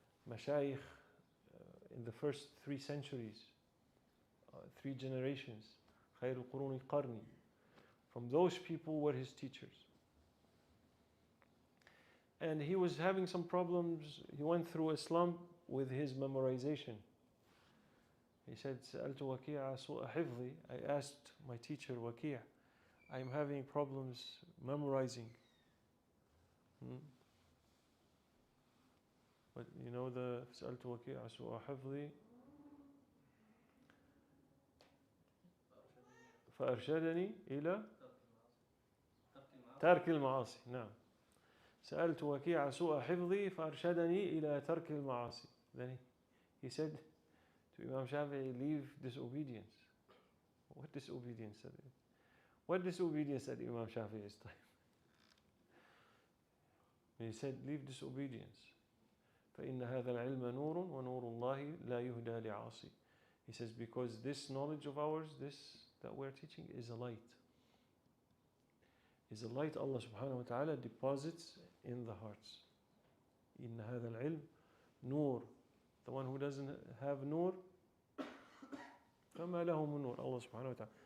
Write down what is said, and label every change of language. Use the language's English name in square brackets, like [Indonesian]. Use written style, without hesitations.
[English] mashayikh in the first 3 centuries, 3 generations, [Arabic] خير القرون قرني. [English] From those people were his teachers. And he was having some problems. He went through a slump with his memorization. He said, [Arabic] سألت وكيع سوء حفظي. [English] I asked my teacher Waki', I'm having problems memorizing. But you know the [Arabic] سألت وكيع سوء حفظي فأرشدني إلى ترك المعاصي. نعم. سألت وكيع سوء حفظي فأرشدني إلى ترك المعاصي. [English] Then he said to Imam Shafi'i, leave disobedience. What disobedience? What disobedience at Imam Shafi'i's time? He said, leave disobedience. [Arabic] فإن هذا العلم نور ونور الله لا يهدى لعاصي. [English] He says, because this knowledge of ours, this that we're teaching, is a light. Is a light Allah subhanahu wa ta'ala deposits in the hearts. [Arabic] إن هذا العلم نور. [English] The one who doesn't have nur, [Arabic] فما له من نور. [English] Allah subhanahu wa ta'ala.